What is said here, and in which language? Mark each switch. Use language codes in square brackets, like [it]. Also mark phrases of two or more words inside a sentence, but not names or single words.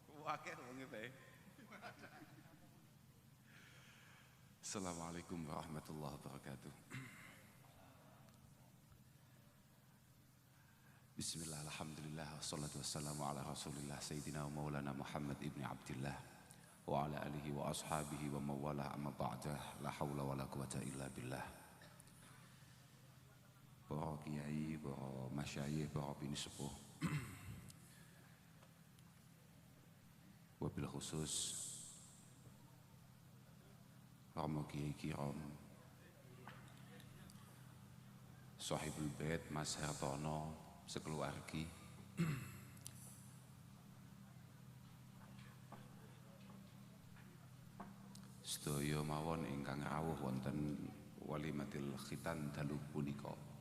[ar] السلام عليكم ورحمة الله وبركاته. بسم الله، الحمد لله، والصلاة والسلام على رسول الله سيدنا ومولانا محمد بن عبد الله وعلى آله وأصحابه ومن والاه أما بعد. لا حول ولا قوة إلا بالله. [jv] Para kiai, para masyayikh, para bini sepuh, [ar] وبالخصوص [jv] Romo Kiai Kiram, Sahibul Bait Mas Hartono sekeluargi, sedaya mawon ingkang rawuh wonten [ar] وليمة الختان [jv] dalu punika.